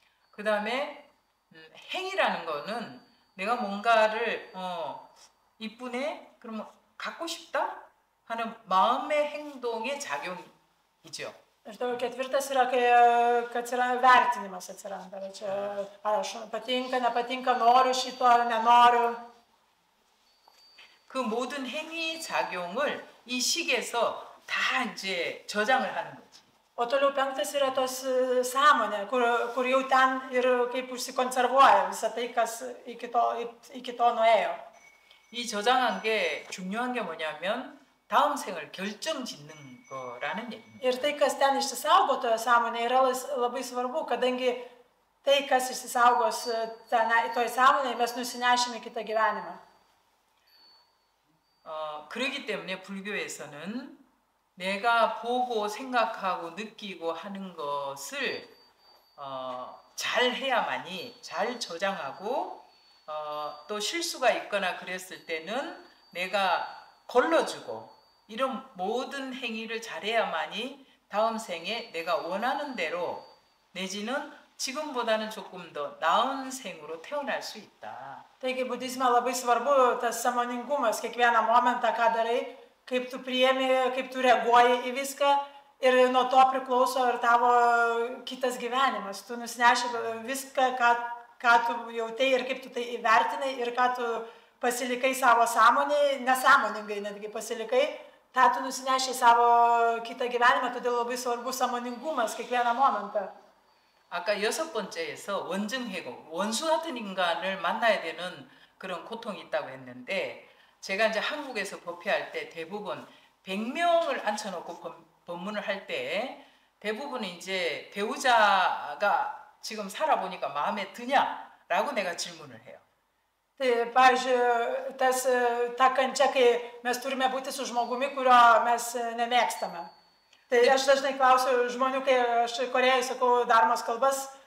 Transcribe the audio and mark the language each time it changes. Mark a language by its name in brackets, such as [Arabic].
[Korean] 그 다음에 행이라는 거는 내가 뭔가를 이쁘네? 그러면 갖고 싶다? 하는 마음의 행동의 작용이죠. [Lithuanian] Ir toliau ketvirtas yra, kai atsiranda vertinimas atsiranda. Čia, ar aš patinka, nepatinka, noriu šito, nenoriu. [Korean] 그 모든 행위 작용을 이 식에서 다 이제 저장을 하는 거지. [Lithuanian] O toliau 5 yra tos sąmonė, kur jau ten ir kaip užsikonservuoja visą tai, kas iki to nuėjo. [Korean] 이 저장한 게 중요한 게 뭐냐면 다음 생을 결정짓는 거라는 얘기입니다. [Lithuanian] Ir tai, kas ten išsisaugo toje sąmonėje, yra labai svarbu, kadangi tai, kas išsisaugos toje sąmonėje, mes nusinešime kitą gyvenimą. [Korean] 그렇기 때문에 불교에서는 내가 보고 생각하고 느끼고 하는 것을 잘 해야만이 잘 저장하고 또 실수가 있거나 그랬을 때는 내가 걸러주고 이런 모든 행위를 잘해야만이 다음 생에 내가 원하는 대로 내지는 지금보다는 조금 더 나은 생으로 태어날 수 있다. [Lithuanian] Taigi budizme labai svarbu tas sąmoningumas, kiekvieną momentą, ką darai, kaip tu priemi, kaip tu reaguoji į viską ir nuo to priklauso ir tavo kitas gyvenimas. Tu nusineši viską, ką tu jautei ir kaip tu tai įvertinai ir ką tu pasilikai savo sąmonėje, nesąmoningai netgi pasilikai, tą tu nusineši savo kitą gyvenimą, todėl labai svarbu sąmoningumas kiekvieną momentą. [Korean] 아까 6번째에서 원증해고 원수 같은 인간을 만나야 되는 그런 고통이 있다고 했는데 제가 이제 한국에서 법회할 때 대부분 100명을 앉혀놓고 법문을 할 때 대부분 이제 배우자가 지금 살아보니까 마음에 드냐라고 내가 질문을 해요. [Lithuanian] Tai, pavyzdžiui, ta kančia, kai mes turime būti su žmogumi, kurio mes nemėgstame. Tai aš dažnai klausiu žmonių, kai aš Korėjai sakau darmos kalbas,